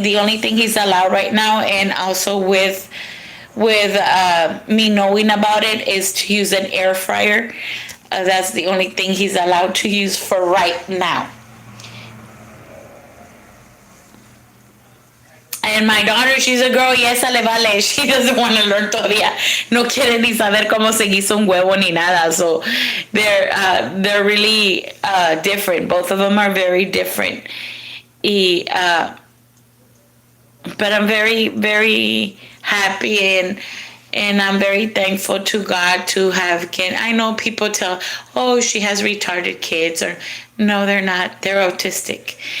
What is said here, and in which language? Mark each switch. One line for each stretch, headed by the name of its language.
English: The only thing he's allowed right now, and also with me knowing about it, is to use an air fryer. That's the only thing he's allowed to use for right now. And my daughter, she's a girl, y esa le vale. She doesn't want to learn todavía.
Spanish: No quiere ni saber cómo se guisa un huevo ni nada.
English: So they're really different. Both of them are very different. But I'm very, very happy, and I'm very thankful to God to have kids. I know people tell, oh, she has retarded kids, or no, they're not. They're autistic.